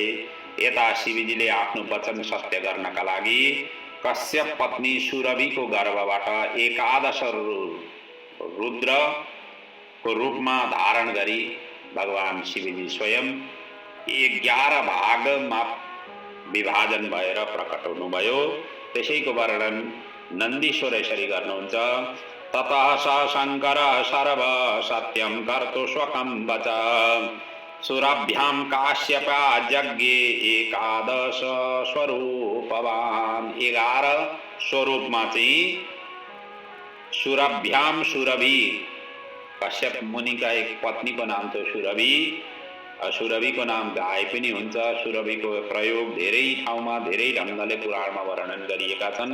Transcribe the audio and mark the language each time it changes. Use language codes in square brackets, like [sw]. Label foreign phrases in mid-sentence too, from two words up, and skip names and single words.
[ne] यता शिवजीले आफ्नो वचन सत्य गर्नका लागि कश्यप पत्नी सुरभिको गर्भबाट 11 रुद्रको रूपमा धारण गरी भगवान शिवजी स्वयं 11 भागमा विभाजन भएर प्रकट हुनुभयो। त्यसैको वर्णन नन्दीश्वर यसरी गर्नुहुन्छ, [sa] ततः स शङ्कर सर्व सत्यं कर्तु स्वकं वच सुरभ्यां काश्यपा यज्ञे 11 स्वरूपवान्। [ne] 11 स्वरूपमा चाहिँ सुरभ्याम सुरभि, कश्यप मुनिका एक पत्नीको नाम थियो सुरभि। सुरभिको नाम गाय पनि हुन्छ। सुरभिको प्रयोग धेरै ठाउँमा धेरै ढङ्गले पुराणमा वर्णन गरिएका छन्।